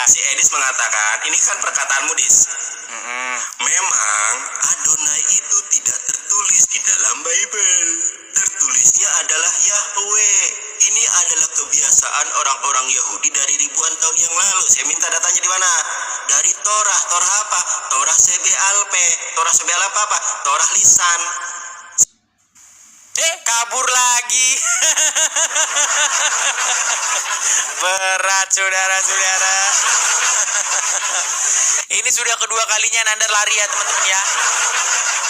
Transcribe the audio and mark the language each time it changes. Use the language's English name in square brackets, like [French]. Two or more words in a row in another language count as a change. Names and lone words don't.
[Indonesian] Si Edis mengatakan, ini kan perkataanmu, Dis. Memang Adonai itu tidak tertulis di dalam Bible. Tertulisnya adalah Yahweh. Ini adalah kebiasaan orang-orang Yahudi dari ribuan tahun yang lalu. Saya minta datanya di mana? Dari Torah. Torah apa? Torah CBLP. Torah CBLP apa? Torah lisan. Kabur lagi. Berat saudara-saudara. Ini sudah kedua kalinya Nanda lari ya teman-teman ya.